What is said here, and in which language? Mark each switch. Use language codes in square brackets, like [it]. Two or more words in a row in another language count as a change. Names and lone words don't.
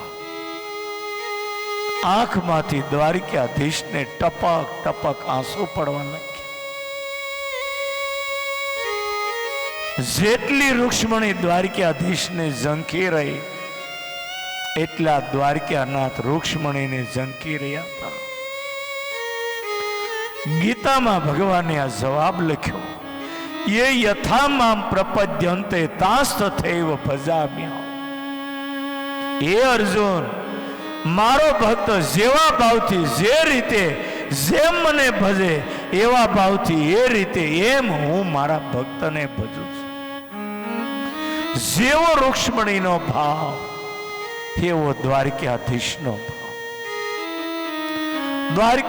[gu] આંખમાંથી દ્વારકાધીશને ટપક ટપક આંસુ પડવા લાગ્યા. જેટલી રૂક્ષ્મણી દ્વારકાધીશને ઝંખી રહી, એટલા દ્વારકાનાથ રૂક્ષ્મણીને ઝંખી રહ્યા હતા. ગીતામાં ભગવાને આ જવાબ લખ્યો, [sa] ये यथा माम प्रपद्यन्ते तास्तथैव भजाम्यहम्। [gu] હે અર્જુન, મારો ભક્ત જેવા ભાવથી જે રીતે જેમ મને ભજે એવા ભાવથી એ રીતે એમ હું મારા ભક્તને ભજું છું। જેવો રુક્ષ્મણીનો ભાવ એવો દ્વારકાધીશનો ભાવ।